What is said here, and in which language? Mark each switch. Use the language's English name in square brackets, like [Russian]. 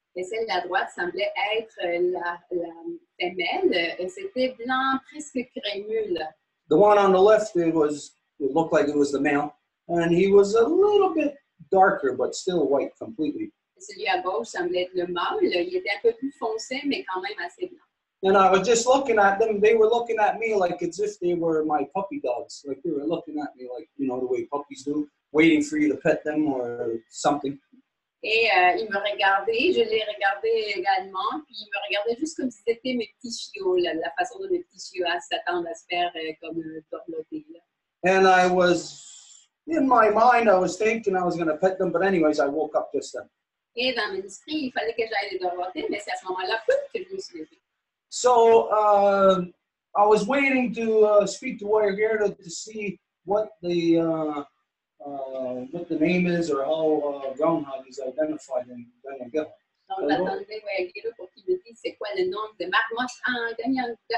[French] Et celle de la droite semblait être la femelle, et c'était blanc, presque crémeux, là. [English] The one on the left, it looked like it was the male, and he was a little bit darker, but still white completely. [French] Celui à gauche semblait être le mâle. Il était un peu plus foncé, mais quand même assez blanc. [English] And I was just looking at them. They were looking at me like as if they were my puppy dogs. Like they were looking at me like, you know, the way puppies do, waiting for you to pet them or something. [French] Et il me regardait, je les regardais également, puis il me regardait juste comme si c'était mes petits chiots, la façon dont mes petits chiots s'attendent à se faire comme dorloter. [English] And I was, in my mind, I was thinking I was going to pet them, but anyways, I woke up just then. [French] Et dans mon esprit, il fallait que j'aille les dorloter, mais c'est à ce moment-là que je me suis levée. [English] So I was waiting to speak to Wayagero to see what the name is or how groundhog is identified in Gagnagel. [French] Donc j'attendais Wayagero pour qu'il me dise c'est quoi le nom de marmotte en Gagnagel.